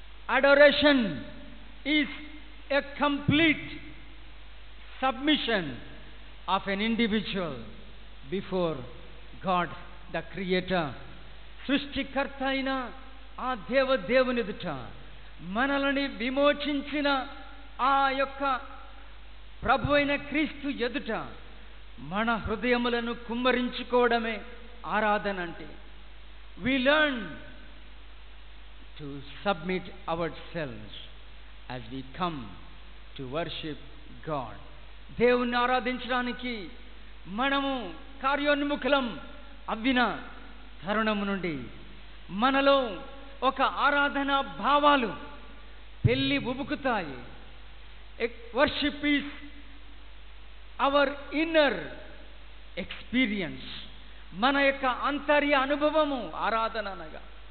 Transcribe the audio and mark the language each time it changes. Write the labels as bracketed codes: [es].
[en] Adoration is a complete submission of an individual before God the creator. [te] సృష్టికర్త అయిన ఆ దేవుని ఎదుట మనల్ని విమోచించిన ఆ యొక్క ప్రభు అయిన క్రీస్తు ఎదుట మన హృదయములను కుమ్మరించుకోవడమే ఆరాధన అంటే. [en] We learn to submit ourselves as we come to worship God. [te] దేవుణ్ణి ఆరాధించడానికి మనము కార్యోన్ముఖులం అవ్విన తరుణము నుండి మనలో ఒక ఆరాధన భావాలు పెళ్ళి ఉబుకుతాయి. [en] worship is our inner experience, [te] మన యొక్క అంతర్య అనుభవము ఆరాధన అనగా.